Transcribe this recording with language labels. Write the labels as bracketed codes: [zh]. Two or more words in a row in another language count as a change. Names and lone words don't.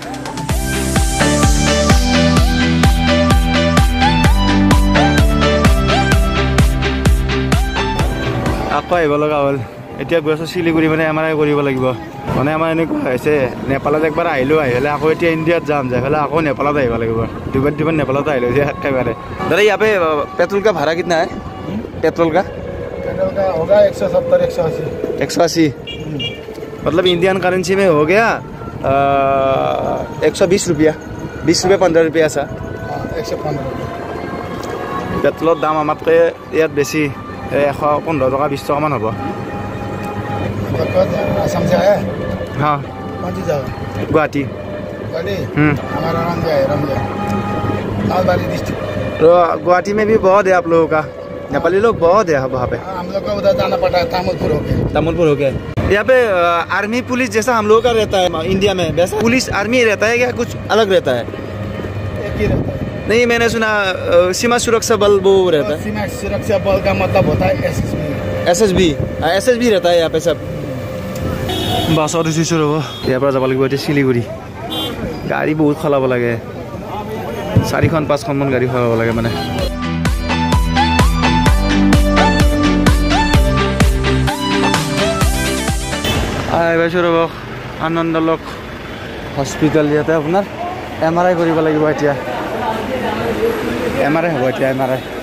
[as] আকৌ আহিব লগা হ'ল এতিয়া গৈ আছোঁ শিলিগুৰি মানে MRI কৰিব লাগিব মানে আমাৰ এনেকুৱা হৈছে নেপালত একবাৰ আহিলোঁ আহিলে আকৌ এতিয়া ইণ্ডিয়াত যাম যাই পেলাই আকৌ নেপালত আহিব লাগিব দুবাৰ নেপালত আহিলোঁ যে একেবাৰে দাদা ইয়াতে [hi] पेट्रोल का भाड़ा कितना है पेट्रोल का होगा 170 180 मतलब इंडियन करेंसी में हो गया 120 रुपया 20 रुपये 15 रुपया ऐसा 115 [as] पेट्रोলৰ দাম আমাতকৈ ইয়াত বেছি 115 টকা 20 টকামান হ'ব [hi] असम से आया हाँ कौन सी जगह गुवाहाटी हमारा रामबाड़ी डिस्ट्रिक्ट तो गुवाहाटी में भी बहुत है आप लोगों का नेपाली लोग बहुत है वहाँ पे हम लोग को उधर जाना पड़ता है तामुलपुर हो गया यहाँ पे आर्मी पुलिस जैसा हम लोगों का रहता है इंडिया में वैसा पुलिस आर्मी रहता है या कुछ अलग रहता है एक ही रहता है नहीं मैंने सुना सीमा सुरक्षा बल वो रहता है सीमा सुरक्षा बल का मतलब होता है [as] SSB [hi] रहता है यहाँ पे सब [as] বাছত উঠিছোঁ ৰ'ব ইয়াৰ পৰা যাব লাগিব এতিয়া শিলিগুৰি গাড়ী বহুত সলাব লাগে 4খন 5খনমান গাড়ী সলাব লাগে মানে পাইছোঁ ৰ'ব আনন্দলোক হস্পিটেল ইয়াতে আপোনাৰ MRI কৰিব লাগিব এতিয়া MRI হ'ব এতিয়া MRI